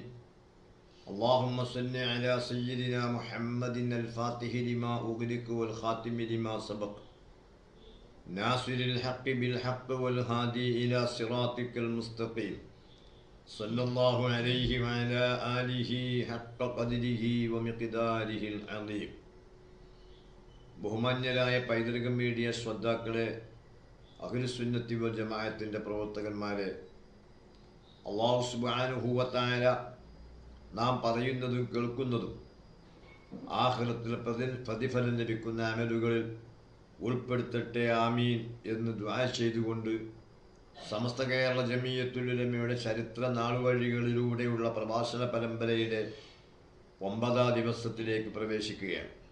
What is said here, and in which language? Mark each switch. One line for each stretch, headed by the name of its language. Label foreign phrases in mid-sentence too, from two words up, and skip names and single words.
Arabic: اللهم صل على سيدنا محمد الفاتح لما أغلق والخاتم لما سبق ناصر الحق بالحق والهادي إلى صراطك المستقيم صلى الله عليه وعلى آله حق قدره ومقداره العظيم.
Malayalam: ബഹുമാന്യരായ പൈതൃക മീഡിയ ശ്രോതാക്കളെ, അഹ്ലുസുന്നത്തി വൽ ജമാഅത്തിന്റെ പ്രവർത്തകന്മാരെ,
Arabic: الله سبحانه وتعالى
Malayalam: നാം പറയുന്നതും കേൾക്കുന്നതും ആഖിറത്തിൽ പ്രതിഫലം ലഭിക്കുന്ന അമലുകളിൽ ഉൾപ്പെടുത്തട്ടെ, ആമീൻ എന്ന് ദുആ ചെയ്തുകൊണ്ട് സമസ്ത കേരള ജമിയത്തുൽ ഉലമയുടെ ചരിത്ര നാളുവഴികളിലൂടെയുള്ള പ്രഭാഷണ പരമ്പരയുടെ 9ാം ദിവസത്തിലേക്ക് പ്രവേശിക്കുകയാണ്.